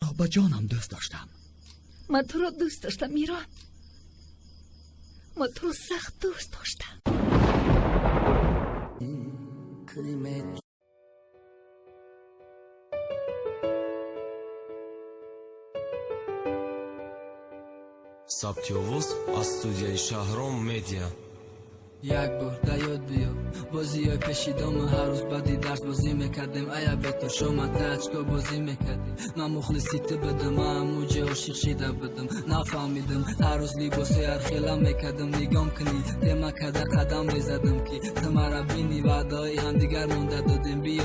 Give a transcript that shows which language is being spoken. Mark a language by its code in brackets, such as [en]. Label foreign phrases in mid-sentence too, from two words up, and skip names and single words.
[fa] را به جانم دوست داشتم. من تو را دوست داشتم میران. من تو را سخت دوست داشتم. [tg] Сабтёвуз аз студияи Шаҳром медиа. як бор да ёд биё бозиёй пеши дома ҳар рӯз баъди дарс бозӣ мекардем ая бето шома таачко бозӣ мекардем ман мухлиси ту будам ман ҳамуҷа ошиқ шида будам нафаҳмидам ҳар рӯз либосои ҳархела мекардам нигом кунӣ тема када қадам мезадам ки ту мара бинӣ ваъдаҳои ҳамдигар монда додем биё